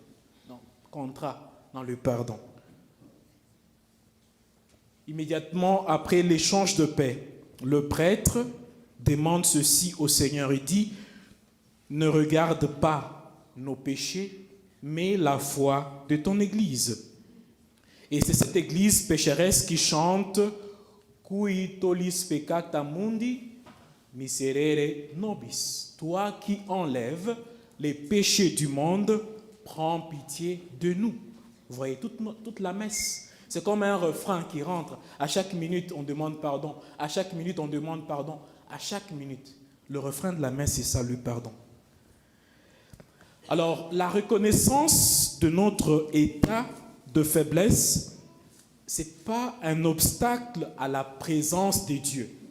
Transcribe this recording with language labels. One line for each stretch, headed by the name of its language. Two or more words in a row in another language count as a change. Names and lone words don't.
French: Donc, contrat dans le pardon. Immédiatement après l'échange de paix, le prêtre demande ceci au Seigneur. Il dit, ne regarde pas nos péchés, mais la foi de ton Église. Et c'est cette Église pécheresse qui chante «
Latin: Cui tollis peccata mundi, miserere nobis ».
French: Toi qui enlèves les péchés du monde, prends pitié de nous. Vous voyez toute la messe. C'est comme un refrain qui rentre. À chaque minute, on demande pardon. À chaque minute, on demande pardon. À chaque minute. Le refrain de la messe, c'est ça, le pardon. Alors, la reconnaissance de notre état de faiblesse, ce n'est pas un obstacle à la présence de Dieu.